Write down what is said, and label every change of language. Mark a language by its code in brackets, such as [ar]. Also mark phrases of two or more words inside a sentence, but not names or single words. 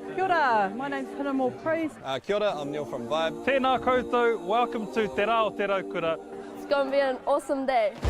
[mi] Kia ora, [en] my name's Hinamo Praise. [mi] Kia ora, [en] I'm Neil from Vibe. [mi] Tēnā koutou, [en] welcome to Te Rā Otago Kura. It's going to be an awesome day.